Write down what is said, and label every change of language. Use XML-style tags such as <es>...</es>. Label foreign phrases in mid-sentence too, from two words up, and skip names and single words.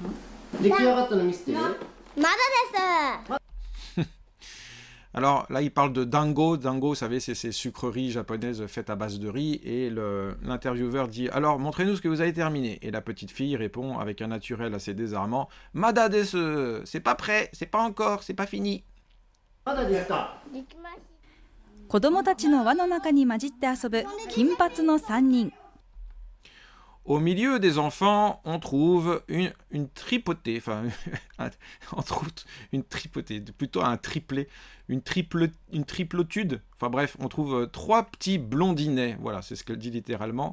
<fr>Alors là, il parle de dango. Dango, vous savez, c'est ces sucreries japonaises faites à base de riz. Et l'intervieweur dit « Alors, montrez-nous ce que vous avez terminé. » Et la petite fille répond avec un naturel assez désarmant «</fr> <ja>まだです,</ja> <fr>c'est pas prêt, c'est pas encore, c'est pas fini. »</fr> <ja>子供たちの輪の中に混じって遊ぶ金髪の3人。</ja> <fr>Au milieu des enfants, on trouve une tripotée, enfin, entre autres, une tripotée, plutôt un triplet, une triplotude, enfin bref, on trouve 3 petits blondinets, voilà, c'est ce qu'elle dit littéralement.</fr>